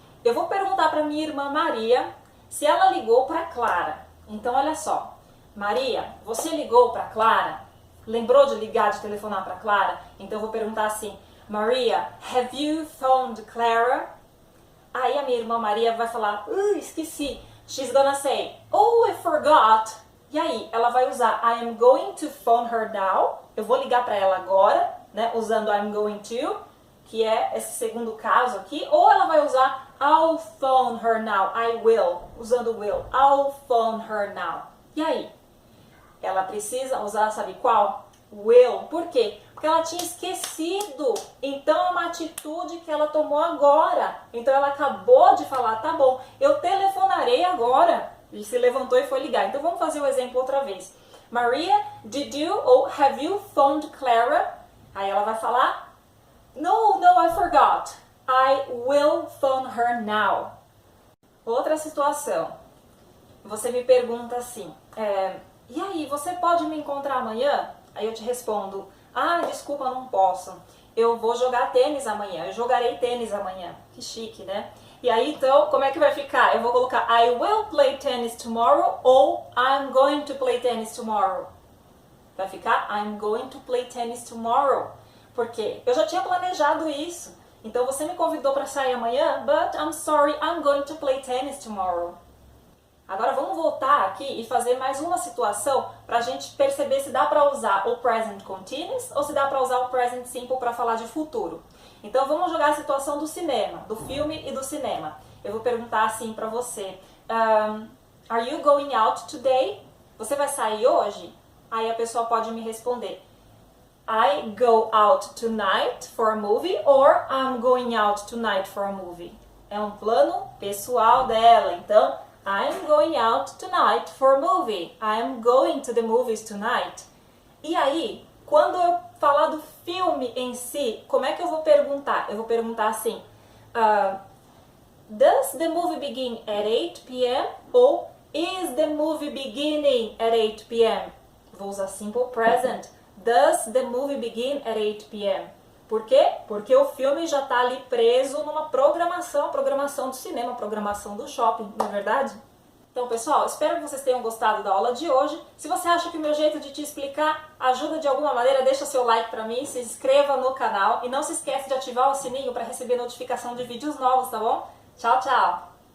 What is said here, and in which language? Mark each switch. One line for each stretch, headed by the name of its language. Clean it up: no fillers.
Portuguese: Eu vou perguntar para minha irmã Maria se ela ligou para Clara. Então olha só. Maria, você ligou para Clara? Lembrou de ligar, de telefonar para Clara? Então eu vou perguntar assim, Maria,
English: have you phoned Clara?
Portuguese: Aí a minha irmã Maria vai falar, esqueci.
English: She's gonna say, oh, I forgot.
Portuguese: E aí, ela vai usar
English: I am going to phone her now.
Portuguese: Eu vou ligar para ela agora, né? Usando
English: I'm going to,
Portuguese: que é esse segundo caso aqui. Ou ela vai usar
English: I'll phone her now. I will,
Portuguese: usando
English: will. I'll phone her now.
Portuguese: E aí? Ela precisa usar, sabe qual? Will. Por quê? Porque ela tinha esquecido. Então é uma atitude que ela tomou agora. Então ela acabou de falar, tá bom, eu telefonarei agora. E se levantou e foi ligar. Então vamos fazer o exemplo outra vez.
English: Maria, did you ou have you phoned Clara?
Portuguese: Aí ela vai falar,
English: no, I forgot. I will phone her now.
Portuguese: Outra situação. Você me pergunta assim, e aí, você pode me encontrar amanhã? Aí eu te respondo, desculpa, não posso. Eu vou jogar tênis amanhã, eu jogarei tênis amanhã. Que chique, né? E aí, então, como é que vai ficar? Eu vou colocar
English: I will play tennis tomorrow
Portuguese: ou
English: I'm going to play tennis tomorrow.
Portuguese: Vai ficar
English: I'm going to play tennis tomorrow.
Portuguese: Porque eu já tinha planejado isso. Então você me convidou para sair amanhã,
English: but I'm sorry, I'm going to play tennis tomorrow.
Portuguese: Agora vamos voltar aqui e fazer mais uma situação para a gente perceber se dá para usar o present continuous ou se dá para usar o present simple para falar de futuro. Então vamos jogar a situação do cinema, do filme e do cinema. Eu vou perguntar assim para você,
English: are you going out today?
Portuguese: Você vai sair hoje? Aí a pessoa pode me responder,
English: I go out tonight for a movie or I'm going out tonight for a movie.
Portuguese: É um plano pessoal dela, então
English: I'm going out tonight for a movie. I'm going to the movies tonight.
Portuguese: E aí, quando eu falar do filme em si, como é que eu vou perguntar? Eu vou perguntar assim,
English: does the movie begin at 8 p.m. ou is the movie beginning at 8 p.m.?
Portuguese: Vou usar
English: simple present. Does the movie begin at 8 p.m.?
Portuguese: Por quê? Porque o filme já está ali preso numa programação, a programação do cinema, a programação do shopping, não é verdade? Então, pessoal, espero que vocês tenham gostado da aula de hoje. Se você acha que o meu jeito de te explicar ajuda de alguma maneira, deixa seu like para mim, se inscreva no canal e não se esqueça de ativar o sininho para receber notificação de vídeos novos, tá bom? Tchau, tchau!